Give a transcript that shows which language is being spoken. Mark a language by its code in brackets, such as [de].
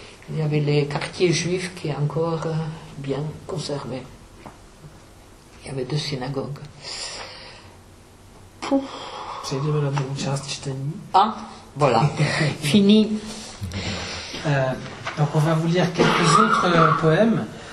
[fr] Il y avait les quartiers juifs qui est encore bien conservé. Il y avait 2 synagogues. [cs] Přejdeme na druhou část čtení. [fr] Voilà. Fini. Donc on va vous lire quelques autres poèmes.